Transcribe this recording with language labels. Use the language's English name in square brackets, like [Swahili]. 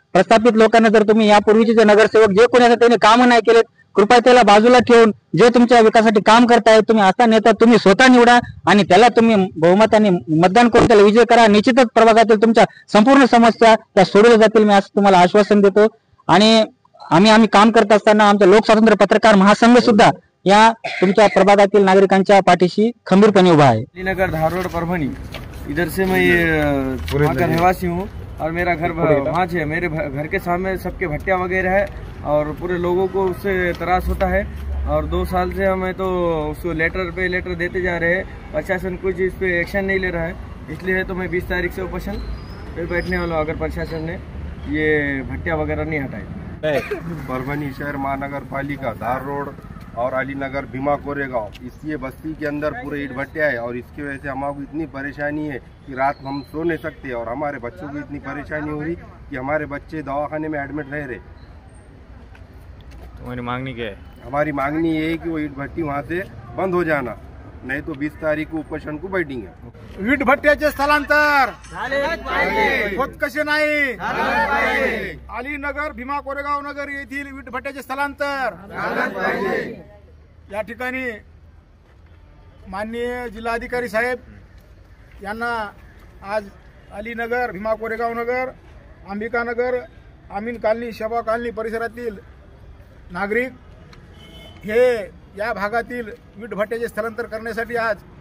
[Marathi] प्रस्थापित लोकांना जर तुम्ही यापूर्वीचे जे नगरसेवक जे कोणी असं त्यांनी काम नाही केलेत, कृपया त्याला बाजूला ठेवून जे तुमच्या विकासासाठी काम करताय तुम्ही असा नेता तुम्ही स्वतः निवडा आणि त्याला तुम्ही बहुमताने मतदान करून त्याला विजय करा। निश्चितच प्रभागातील तुमच्या संपूर्ण समस्या त्या सोडवल्या जातील, मी असं तुम्हाला आश्वासन देतो। आणि आम्ही काम करत असताना आमचा लोक स्वातंत्र्य पत्रकार महासंघ सुद्धा या तुमच्या प्रभागातील नागरिकांच्या पाठीशी खंबीरपणे उभा आहे। [Hindi] नगर धार रोड परभणी, इधर से मैं वहाँ का रहवासी हूँ और मेरा घर वहाँ है। मेरे घर के सामने सबके भट्टियाँ वगैरह है और पूरे लोगों को उससे त्रास होता है। और 2 साल से हमें तो उसको लेटर पे लेटर देते जा रहे हैं, प्रशासन कुछ इस पे एक्शन नहीं ले रहा है। इसलिए तो मैं 20 तारीख से उपोषण पे बैठने वाला हूँ, अगर प्रशासन ने ये भट्टियाँ वगैरह नहीं हटाई। परभणी शहर महानगर पालिका धार रोड और अलीनगर भीमा कोरेगांव, इस ये बस्ती के अंदर पूरे ईट भट्टिया है और इसकी वजह से हमारे इतनी परेशानी है कि रात हम सो नहीं सकते और हमारे बच्चों को इतनी परेशानी हो रही कि हमारे बच्चे दवाखाने में एडमिट रह रहे। तुम्हारी मांगनी क्या है? हमारी मांगनी ये है कि वो ईट भट्टी वहाँ से बंद हो जाना, नहीं तो 20 तारीख को उपोषण को बैठेंगे। [Marathi] वीट भट्ट्याचे स्थलांतर होत कसे नाही, अलीनगर भीमा कोरेगाव नगर येथील वीट भट्ट्याचे स्थलांतर या ठिकाणी माननीय जिल्हाधिकारी साहेब यांना आज अलीनगर भीमा कोरेगाव नगर अंबिका नगर आमीन कॉलनी शबा कॉलनी परिसरातील नागरिक हे या भागातील वीट भट्ट्याचे स्थलांतर करण्यासाठी आज